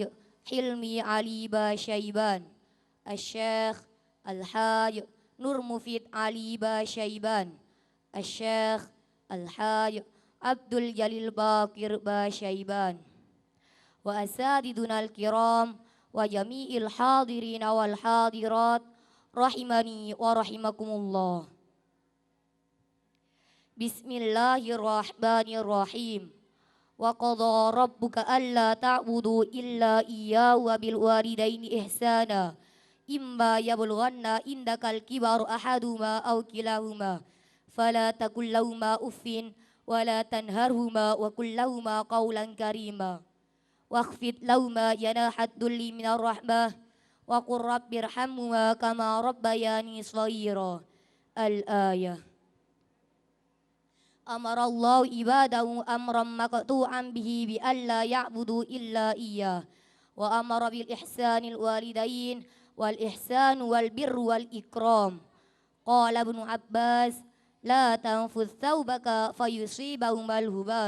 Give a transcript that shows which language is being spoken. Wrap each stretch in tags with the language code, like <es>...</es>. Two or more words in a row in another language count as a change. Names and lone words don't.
<ar>Hilmi Ali Basyaiban, Asy-Syaikh Al-Haj Nur Mufid Ali Basyaiban, Asy-Syaikh Al-Haj Abdul Jalil Bakir Basyaiban, وأساتذتنا الكرام وجميع الحاضرين والحاضرات رحمني ورحمكم الله. Bismillahirrahmanirrahim. وقضى ربك ألا تعبدوا إلا إياه وبالوالدين إحسانا. إما يبلغن عندك الكبر أحدهما أو كلاهما فلا تقل لهما أف ولا تنهرهما وقل لهما قولا كريما. واخفض لهما جناح الذل من الرحمة وقل رب ارحمهما كما ربياني صغيرا. Al-ayah. أمر الله عباده أمرا مقطوعا به بألا يعبدوا إلا إياه وأمر بالإحسان الوالدين والإحسان والبر والإكرام. قال ابن عباس لا تنفذ ثوبك فيصيبهما الهبار.</ar>